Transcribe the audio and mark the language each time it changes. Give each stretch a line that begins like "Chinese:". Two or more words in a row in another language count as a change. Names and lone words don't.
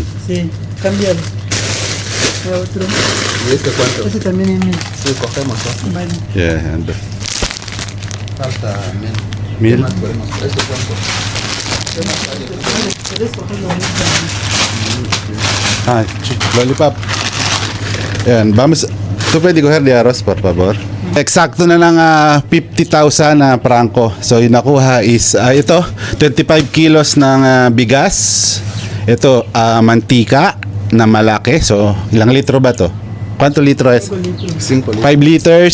Spanish: Sí, cámbialo. A otro. ¿Y este cuánto? Ese también es 1000. Sí, cogemos, ¿no? Bueno, Yeah, ando. Falta mil. Mil. ¿Qué más podemos? ¿Esto cuánto? puedes cogerlo a 1000 también. Ah, lollipop. Yan, vamos.
Filipino: Ito pwede ko
Spanish: de arroz, por favor.
Filipino: Eksakto na lang 50,000 na prangko. So yung nakuha is ito, 25 kilos ng bigas. Ito, mantika na malaki. So, ilang litro ba to?
Spanish: Quanto litro es?
Filipino: 5 5 liters.